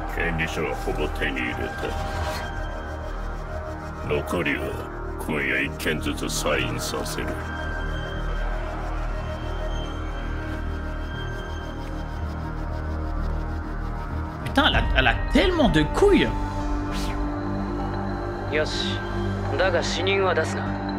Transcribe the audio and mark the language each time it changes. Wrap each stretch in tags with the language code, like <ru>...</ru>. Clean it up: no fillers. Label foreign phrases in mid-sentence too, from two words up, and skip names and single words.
<ja>権利書はほぼ手に入れた。残りは今夜1件ずつサインさせる。</ja> <fr>Putain, elle a tellement de couilles.</fr> <ja>よし、だが死人は出すな。</ja>